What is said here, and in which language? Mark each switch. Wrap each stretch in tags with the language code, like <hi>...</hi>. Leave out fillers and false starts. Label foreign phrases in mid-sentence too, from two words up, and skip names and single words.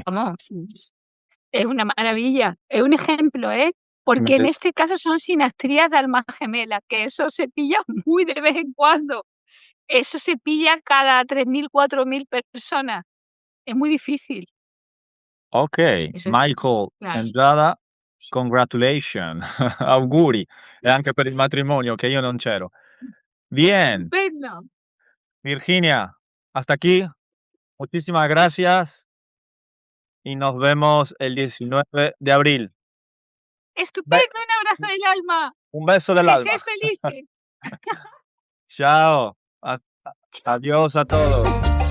<es>Vamos, es una maravilla. Es un ejemplo, ¿eh? Me Porque en este caso son sinastrías de almas gemelas, que eso se pilla muy de vez en cuando. Eso se pilla cada 3.000, 4.000 personas. Es muy difícil. Okay, Eso es Michael claro.</es> <it>and Giada, congratulation, auguri, e anche per il matrimonio che io non c'ero.</it> <es>Bien, Estupendo. Virginia, hasta aquí, muchísimas gracias y nos vemos el 19 de abril. Be Estupendo, un abrazo del alma. un beso del Que alma. seas felices. Chao, a adiós a todos.</es>